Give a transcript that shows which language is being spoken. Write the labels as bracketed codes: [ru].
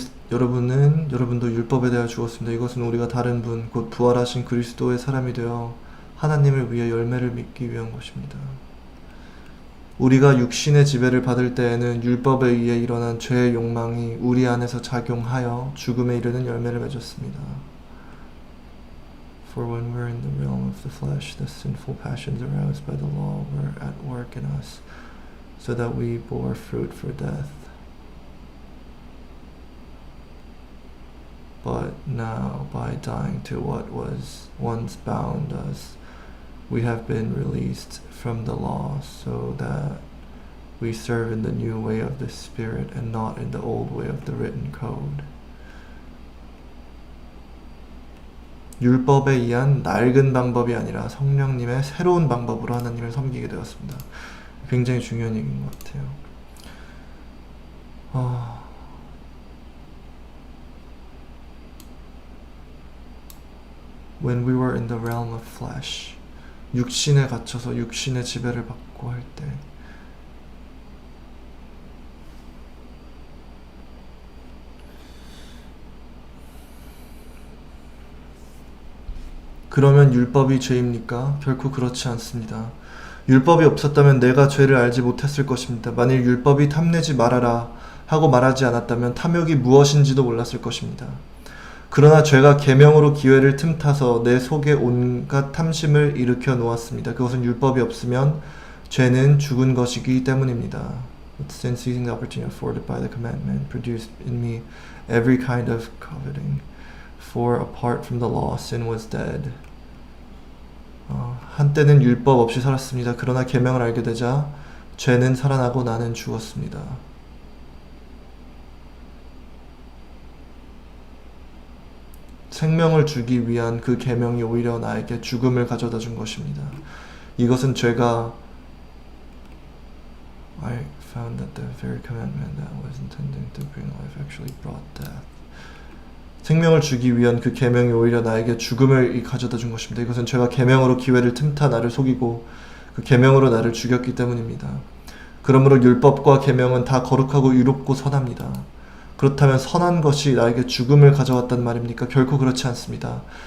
[ko] 여러분도 율법에 대하여 죽었습니다. 이것은 우리가 다른 분, 곧 부활하신 그리스도의 사람이 되어 하나님을 위해 열매를 맺기 위한 것입니다. 우리가 육신의 지배를 받을 때에는 율법에 의해 일어난 죄의 욕망이 우리 안에서 작용하여 죽음에 이르는 열매를 맺었습니다. [en] For when we're in the realm of the flesh, the sinful passions aroused by the law were at work in us, so that we bore fruit for death. But now, by dying to what was once bound us, we have been released from the law, so that we serve in the new way of the Spirit and not in the old way of the written code. [ko] 율법에 의한 낡은 방법이 아니라 성령님의 새로운 방법으로 하나님을 섬기게 되었습니다. 굉장히 중요한 얘기인 것 같아요. [en] when we were in the realm of flesh. [ko] 육신에 갇혀서 육신의 지배를 받고 할 때. 그러면 율법이 죄입니까? 결코 그렇지 않습니다. 율법이 없었다면 내가 죄를 알지 못했을 것입니다. 만일 율법이 탐내지 말아라 하고 말하지 않았다면 탐욕이 무엇인지도 몰랐을 것입니다. 그러나 죄가 계명으로 기회를 틈타서 내 속에 온갖 탐심을 일으켜 놓았습니다. 그것은 율법이 없으면 죄는 죽은 것이기 때문입니다. [en] But sin seizing the opportunity afforded by the commandment produced in me every kind of coveting. For apart from the law, sin was dead. [ko] 한때는 율법 없이 살았습니다. 그러나 계명을 알게 되자 죄는 살아나고 나는 죽었습니다. 생명을 주기 위한 그 계명이 오히려 나에게 죽음을 가져다 준 것입니다. 이것은 죄가 [en] I found that the very commandment that was intended to bring life actually brought death. [ko] 생명을 주기 위한 그 계명이 오히려 나에게 죽음을 가져다 준 것입니다. 이것은 죄가 계명으로 기회를 틈타 나를 속이고 그 계명으로 나를 죽였기 때문입니다. 그러므로 율법과 계명은 다 거룩하고 의롭고 선합니다. 그렇다면 선한 것이 나에게 죽음을 가져왔단 말입니까? 결코 그렇지 않습니다.